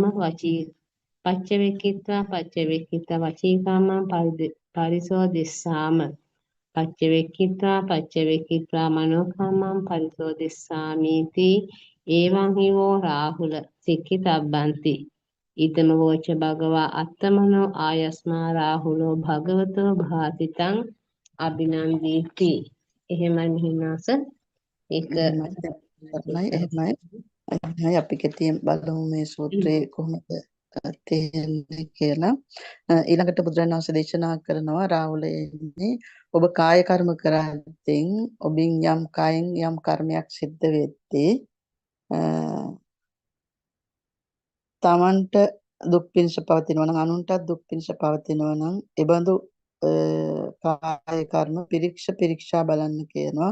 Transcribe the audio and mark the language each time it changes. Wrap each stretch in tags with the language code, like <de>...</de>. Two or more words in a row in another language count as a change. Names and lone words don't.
<pi>වචී පච්චවෙක්ඛිත්වා වචී කම්මං පරිසෝදෙස්සාම පච්චවෙක්ඛිත්වා මනෝ කම්මං පරිසෝදෙස්සාමීති එවං හිවෝ රාහුල සික්ඛිතබ්බන්ති ඉදම වෝච භගවා අත්තමනෝ ආයස්මා රාහුලෝ භගවතෝ භාසිතං අභිනන්දීති</pi> <si>එහෙමයි මිහිනාස ඒක එහෙමයි අපි කෙටියෙන් බලමු මේ සූත්‍රයේ කොහොමද තේරෙන්නේ කියලා. ඊළඟට බුදුරජාණන් වහන්සේ දේශනා කරනවා රාහුලයනි ඔබ කාය කර්ම කරද්දී ඔබින් යම් කායෙන් යම් කර්මයක් සිද්ධ වෙද්දී තමන්ට දුක් පිණිස පවතිනවා නම් අනුන්ටත් දුක් පිණිස පවතිනවා නම් ඒබඳු කාය කර්ම පිරික්සා බලන්න කියනවා.</si>